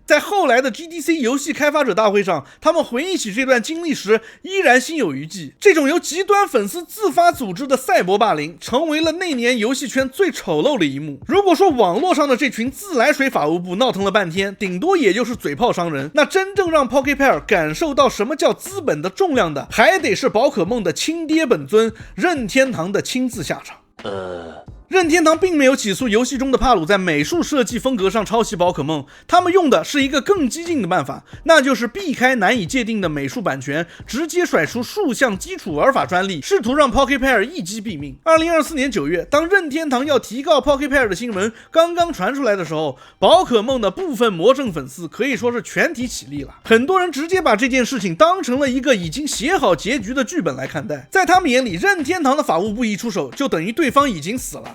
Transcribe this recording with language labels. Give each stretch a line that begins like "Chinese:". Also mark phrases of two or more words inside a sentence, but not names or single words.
Chinese: 在後來的 GDC 遊戲開發者大會上，他們回憶起這段經歷時依然心有余悸。這種由極端粉絲自發組織的賽博霸凌成為了那年遊戲圈最醜陋的一幕。如果說網絡上的這群自來水法務部鬧騰了半天，頂多也就是嘴炮傷人，那真正讓 Pocket Pair 感受到什麼叫資本的重量的，還得是寶可夢的親爹本尊任天堂的親自下场。任天堂并没有起訴游戏中的帕鲁在美術設計風格上抄襲寶可夢，他們用的是一個更激進的辦法，那就是避開難以界定的美術版權，直接甩出數項基礎玩法專利，試圖讓 Pocket Pair 一擊斃命。2024年9月，當任天堂要提告 Pocket Pair 的新聞剛剛傳出來的時候，寶可夢的部分魔怔粉絲可以說是全體起立了，很多人直接把這件事情當成了一個已經寫好結局的劇本來看待，在他們眼裡，任天堂的法務部一出手，就等於對方已經死了。